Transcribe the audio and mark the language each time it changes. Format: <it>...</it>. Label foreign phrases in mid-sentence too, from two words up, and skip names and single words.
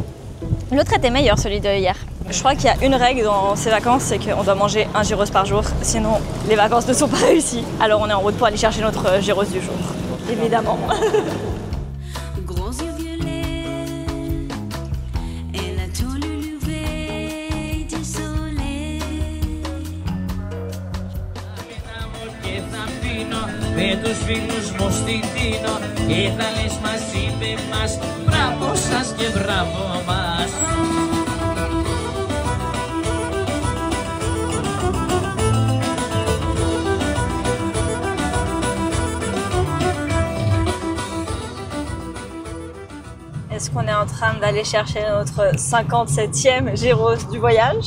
<fr>L'autre était meilleur, celui de hier. Je crois qu'il y a une règle dans ces vacances, c'est qu'on doit manger un gyros par jour, sinon les vacances ne sont pas réussies. Alors on est en route pour aller chercher notre gyros du jour, évidemment. Gros yeux violets, elle attend le lever du soleil.</fr> <el>Με τους φίλους μου στην Τίνο και θα λες μαζί με μας μπράβο σας και μπράβο μας.</el> <fr>Est-ce qu'on est en train d'aller chercher notre 57e gyros du voyage?</fr>